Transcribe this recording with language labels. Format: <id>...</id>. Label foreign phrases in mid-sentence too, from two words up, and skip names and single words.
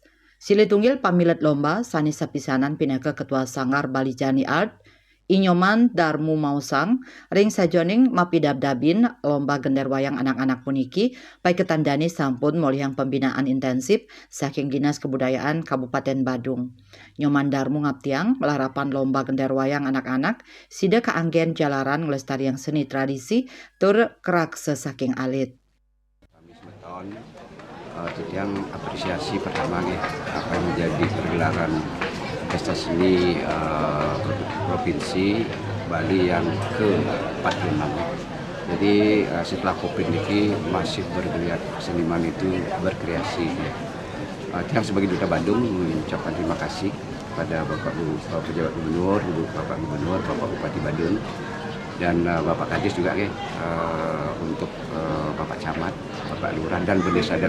<ban>Sile tunggil pamilet lomba sani sapisanan pinaka ketua Sanggar Balijani Art, Inyoman Darmu Mausang, ring sajoning mapidabdabin</ban> <id>lomba gender wayang anak-anak</id> <ban>puniki, pai ketandani sampun molihang</ban> <id>pembinaan intensif</id> <ban>saking Dinas Kebudayaan Kabupaten Badung. Nyoman Darmu ngaptiang melarapan</ban> <id>lomba gender wayang anak-anak,</id> <ban>sida kaanggen jalaran ngelestariang seni tradisi tur kerak sesaking alit.</ban> <id>Yang apresiasi pertama apa yang menjadi pergelaran pesta seni provinsi Bali yang ke-46. Jadi setelah Covid ini masih bergeliat seniman itu berkreasi. Yang sebagai Duta Bandung mengucapkan terima kasih pada Bapak Pejabat Gubernur, Bapak Gubernur, Bapak Bupati Badung, dan Bapak Kadis juga untuk Bapak Camat, Bapak Lurah dan Desa Adat</id>